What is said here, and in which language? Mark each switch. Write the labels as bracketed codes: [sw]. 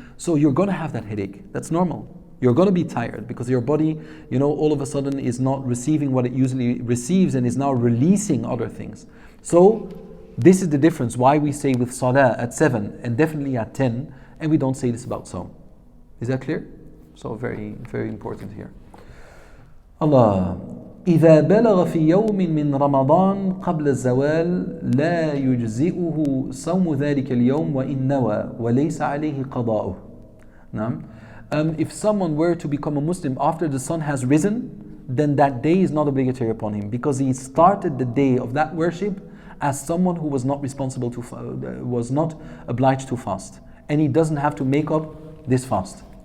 [en] So you're going to have that headache. That's normal. You're going to be tired because your body, all of a sudden is not receiving what it usually receives and is now releasing other things. So this is the difference why we say with salah at 7 and definitely at 10, and we don't say this about Sawm. Is that clear? So very, very important here. [ar] Allah. إذا بلغ في يوم من رمضان قبل الزوال لا يجزئه صوم ذلك اليوم وإن نوى وليس عليه قضاؤه. نعم. [en] If someone were to become a Muslim after the sun has risen, then that day is not obligatory upon him, because he started the day of that worship as someone who was not responsible to, was not obliged to fast, and he doesn't have to make up this fast.